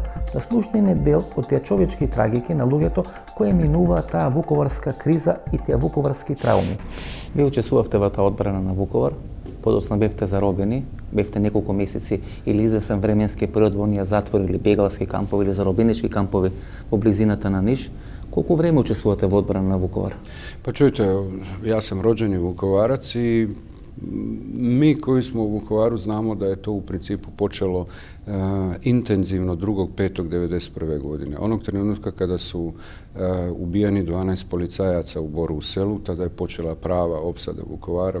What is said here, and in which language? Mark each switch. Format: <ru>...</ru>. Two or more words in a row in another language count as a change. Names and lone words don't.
<mk>Да слушнеме дел од тие човечки трагики на луѓето кои минуваа таа вуковарска криза и тие вуковарски трауми. Вие учествувавте во таа одбрана на Vukovar, подоцна бевте заробени, бевте неколку месеци или извесен временски период во оние затвори или бегалски кампови или заробенички кампови во близината на Ниш. Колку време учествувате во одбрана на Vukovar?</mk> <hr>Pa čujte, ja sam rođeni Vukovarac i mi koji smo u Vukovaru znamo da je to u principu počelo intenzivno 2.5.1991. godine. Onog trenutka kada su ubijeni 12 policajaca u Borovu Selu, tada je počela prava opsada Vukovara.</hr>